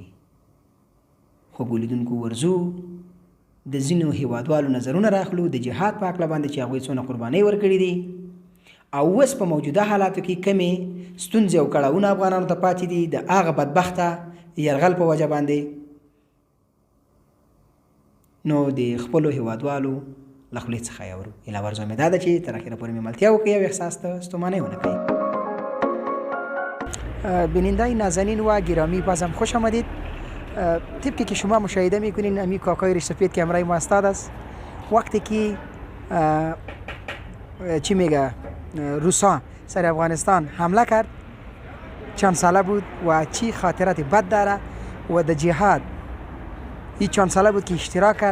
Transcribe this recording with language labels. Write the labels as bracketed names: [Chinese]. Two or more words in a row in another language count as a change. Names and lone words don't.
[Pashto] خوږو لیدونکو ورځو د ځینو هیوادوالو نظرونه راخلو د جهاد په هکله باندې چې هغوی څونه قربانۍ ورکړي دي او اوس په موجوده حالاتو کې کمې ستونزې او کړاوونه افغانانو ته پاتې دي د هغه بدبخته یرغل په وجه باندې. نو د خپلو هیوادوالو له خولې څخه یې اورو. ایله ورځو مې دا ده چې تر اخره پورې مې ملتیا وکړي او احساس ته ستومانۍ ونه کوي. [Persian] بیننده‌های نازنین و گرامی بازم خوش آمدید. طبقی که شما مشاهده میکنین امی کاکای ریش سفید که همراه ما استاد است. وقتی که چی میگه روسا سر افغانستان حمله کرد چند ساله بود و چی خاطرات بد داره و در جهاد این چند ساله بود که اشتراک کرد.